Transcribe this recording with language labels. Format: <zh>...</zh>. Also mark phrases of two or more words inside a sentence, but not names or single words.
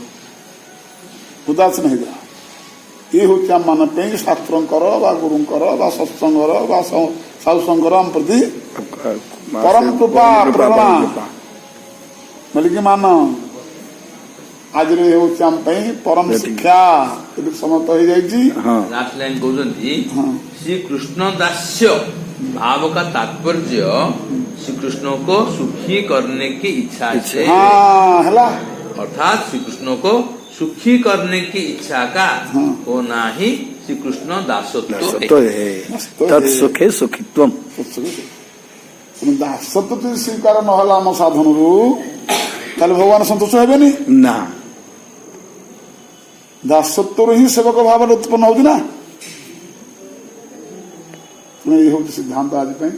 <or>ଇଏ ହଉଛି ଆମ ମାନଙ୍କ ପାଇଁ ଶାସ୍ତ୍ରଙ୍କର ବା ଗୁରୁଙ୍କର ବା ସତ୍ସଙ୍ଗର ବା ସାଧୁସଙ୍ଗର ଆମ ପ୍ରତି ପରମ କୃପା ପ୍ରେରଣା ବୋଲିକି ମାନ ଆଜିର ହେଉଛି ଆମ ପାଇଁ ପରମ ଶିକ୍ଷା ଏବେ ସମାପ୍ତ ହେଇଯାଇଛି।</or> <en>last line</en> <hi>कहते श्री कृष्ण दास्य भाव का तात्पर्य श्री कृष्ण को सुखी करने की इच्छा से</hi> <or>ହେଲା</or> <hi>अर्थात श्री कृष्ण को सुखी करने की इच्छा का होना ही श्री कृष्ण दासत्व है।</hi> <sa>ତତ୍ସୁଖେ ସୁଖିତ୍ୱମ୍।</sa> <or>ଦାସତ୍ୱ ଯଦି ସ୍ୱୀକାର ନହେଲା ଆମ ସାଧନରୁ ତାହେଲେ ଭଗବାନ ସନ୍ତୁଷ୍ଟ ହେବେନି ନା ଦାସତ୍ୱରୁ ହିଁ ସେବକ ଭାବରେ ଉତ୍ପନ୍ନ ହଉଛି ନା। ଏଇ ହଉଛି ସିଦ୍ଧାନ୍ତ ଆଜି ପାଇଁ।</or>